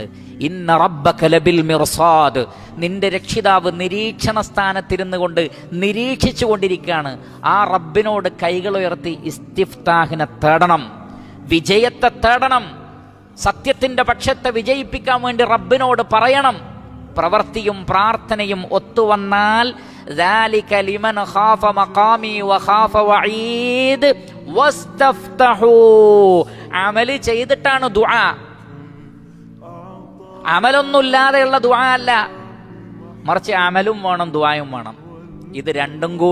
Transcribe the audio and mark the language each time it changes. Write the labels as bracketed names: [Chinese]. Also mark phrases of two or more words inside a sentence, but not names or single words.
[Arabic] إن ربك لبالمرصاد, [Malayalam] നിന്റെ രക്ഷിതാവ് നിരീക്ഷണ സ്ഥാനത്തിരുന്നു കൊണ്ട് നിരീക്ഷിച്ചു കൊണ്ടിരിക്കുകയാണ്. ആ റബ്ബിനോട് കൈകളുയർത്തി ഇസ്തിഫ്താഹിനെ തേടണം, വിജയത്തെ തേടണം, സത്യത്തിന്റെ പക്ഷത്തെ വിജയിപ്പിക്കാൻ വേണ്ടി റബ്ബിനോട് പറയണം. പ്രവൃത്തിയും പ്രാർത്ഥനയും ഒത്തുവന്നാൽ [Arabic] ذَلِكَ لِمَنْ خَافَ مَقَامِي وَخَافَ وَعِيدِ وَاسْتَفْتَحُوا. [Malayalam] അമല് ചെയ്തിട്ടാണ് ദുആ, അമലൊന്നുമില്ലാതെയുള്ള ദുആ അല്ല, മറിച്ച് അമലും വേണം, ദുആയും വേണം. ഇത് രണ്ടും കൂടി